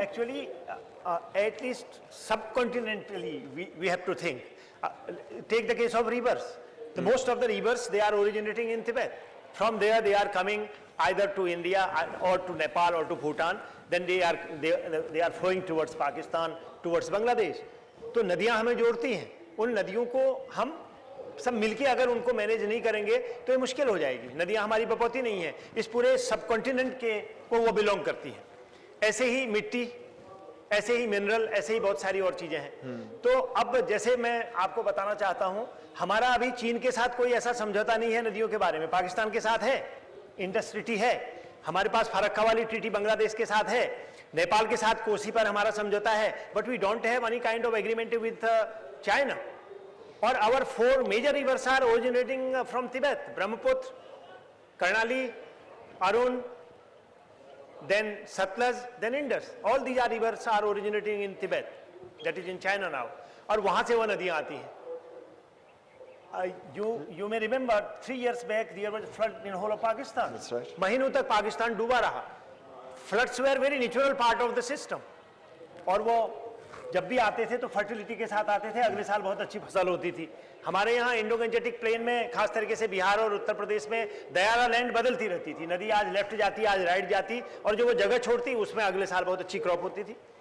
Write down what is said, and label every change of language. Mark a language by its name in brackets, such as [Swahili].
[English] Actually, at least subcontinentally, we have to think. Take the case of rivers. The most of the rivers, they are originating in Tibet. From there, they are coming either to India or to Nepal or to Bhutan. Then they are flowing towards Pakistan, towards Bangladesh. [Hindi] तो नदियां हमें जोड़ती हैं. उन नदियों को हम सब मिलके अगर उनको मैनेज नहीं करेंगे तो ये मुश्किल हो जाएगी. नदियां हमारी बपौती नहीं है, इस पूरे सबकॉन्टिनेंट के को वो बिलोंग करती हैं. ऐसे ही मिट्टी, ऐसे ही मिनरल, ऐसे ही बहुत सारी और चीजें हैं. तो अब जैसे मैं आपको बताना चाहता हूं, हमारा अभी चीन के साथ कोई ऐसा समझौता नहीं है नदियों के बारे में. पाकिस्तान के साथ है, इंडस ट्रीटी है, हमारे पास फरक्का वाली ट्रीटी बांग्लादेश के साथ है, नेपाल के साथ कोसी पर हमारा समझौता है. [English] But we don't have any kind of agreement with China. [Hindi] और [English] Our 4 major rivers are originating from Tibet. Brahmaputra, Karnali, Arun, then Satluj, then Indus. All these are rivers are originating in Tibet, that is in China now. [Hindi] और वहाँ से वो नदियाँ आती हैं. [English] You may remember 3 years back there was a flood in whole of Pakistan. That's right. [Hindi] महीनों तक पाकिस्तान डूबा रहा. [English] Floods were very natural part of the system. [Hindi] और वो जब भी आते थे तो फर्टिलिटी के साथ आते थे, अगले साल बहुत अच्छी फसल होती थी. हमारे यहाँ इंडो गंजेटिक प्लेन में खास तरीके से बिहार और उत्तर प्रदेश में दयारा लैंड बदलती रहती थी. नदी आज लेफ्ट जाती, आज राइट जाती, और जो वो जगह छोड़ती उसमें अगले साल बहुत अच्छी क्रॉप होती थी.